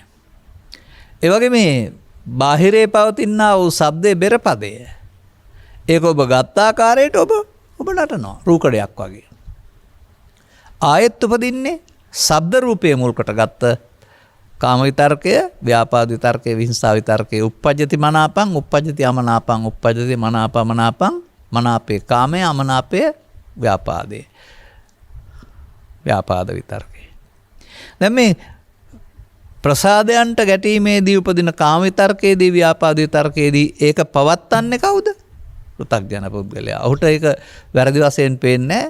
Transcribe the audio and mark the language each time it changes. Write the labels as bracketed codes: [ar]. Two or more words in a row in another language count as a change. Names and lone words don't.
[si] ඒ වගේ මේ බාහිරේ පවතිනා වූ ශබ්දේ බෙර පදය. ඒක ඔබ ගත්ත ආකාරයට ඔබ නටනවා රූකඩයක් වගේ. ආයෙත් උපදින්නේ ශබ්ද රූපයේ මුල් කොට ගත්ත කාම විතර්කය, ව්‍යාපාද විතර්කය, විහිංසා විතර්කය [pi] උප්පජ්ජති මනාපං, උප්පජ්ජති අමනාපං, උප්පජ්ජති මනාපමනාපං, [si] මනාපේ කාමයේ අමනාපයේ ව්‍යාපාදේ. ව්‍යාපාද විතර්කය. දැන් මේ ප්‍රසාදයන්ට ගැටීමේදී උපදින කාම විතර්කයේදී ව්‍යාපාද විතර්කයේදී ඒක පවත්න්නේ කවුද? පෘථග්ජන පුද්ගලයා. ඔහුට ඒක වැරදි වශයෙන් පේන්නේ නැහැ.